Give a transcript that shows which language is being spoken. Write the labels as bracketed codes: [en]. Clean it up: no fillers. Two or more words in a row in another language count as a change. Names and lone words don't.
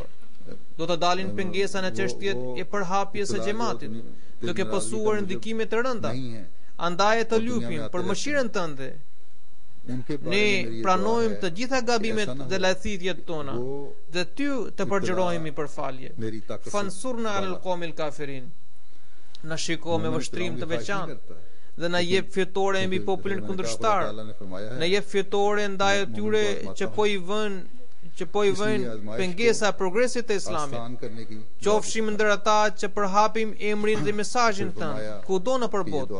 [sq] Do të dalin pengesa në çështjet e përhapjes së xhamatit, duke pasur ndikime të rënda. Andaj të lupim për mëshirën tënde. Ne pranojmë të gjitha gabimet dhe lajthitjet tona dhe ty të përgjërohemi për falje. [ar] فانصرنا على القوم الكافرين. [sq] na shiko me vështrim të veçantë dhe na jep fitore mbi popullin kundërshtar, na jep fitore ndaj atyre që po i vënë pengesa progresit të Islamit. Qofshim ndër ata që përhapim emrin dhe mesazhin tënd kudo në botë.